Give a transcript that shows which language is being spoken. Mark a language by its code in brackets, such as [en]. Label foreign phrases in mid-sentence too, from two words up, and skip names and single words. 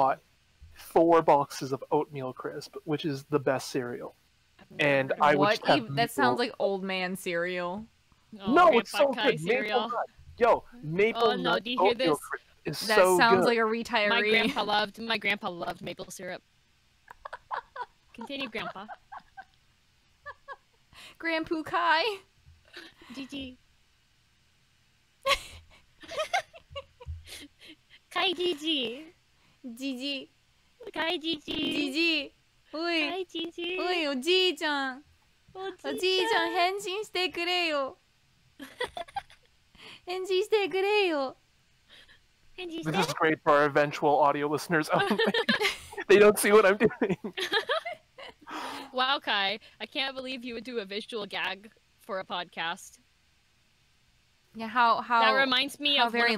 [en] bought 4 boxes of oatmeal crisp, which is the best cereal. And I would What? just have That sounds maple- like old man cereal. Oh, No, it's Grandpa so Kai good. cereal. Maple nut. Yo, maple Oh, no, nut do you hear oatmeal this? crisp is That so sounds good. like a retiree. My grandpa loved maple syrup. Continue, Grandpa. Grandpoo Kai. GG. Kai GG. Gigi. Kai GG. Gigi. おい。 Kai GG. [ja] おい、おじいちゃん。おじいちゃん、返信してくれよ。返事してくれよ。 [en] This This is great for our eventual audio listeners only. They don't see what I'm doing. Wow, Kai. I can't believe you would do a visual gag for a podcast. Yeah, how That reminds me how of very